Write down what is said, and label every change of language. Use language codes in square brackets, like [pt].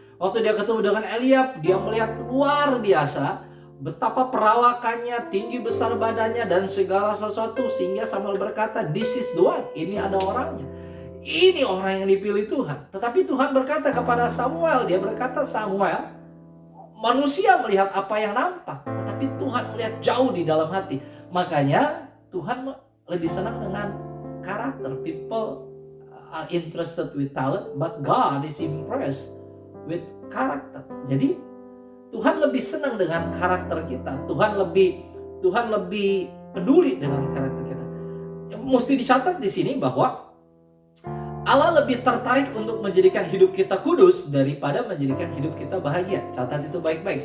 [id] Waktu dia ketemu dengan Eliab, dia melihat luar biasa betapa perawakannya, tinggi besar badannya dan segala sesuatu, sehingga Samuel berkata, [en] this is the one, [id] ini ada orangnya. Ini orang yang dipilih Tuhan. Tetapi Tuhan berkata kepada Samuel, dia berkata, Samuel, manusia melihat apa yang nampak, tetapi Tuhan melihat jauh di dalam hati. Makanya Tuhan lebih senang dengan karakter. [en] People are interested with talent, but God is impressed with character. [id] Jadi Tuhan lebih senang dengan karakter kita. Tuhan lebih peduli dengan karakter kita. Mesti dicatat di sini bahwa Allah lebih tertarik untuk menjadikan hidup kita kudus daripada menjadikan hidup kita bahagia. Catat itu baik-baik.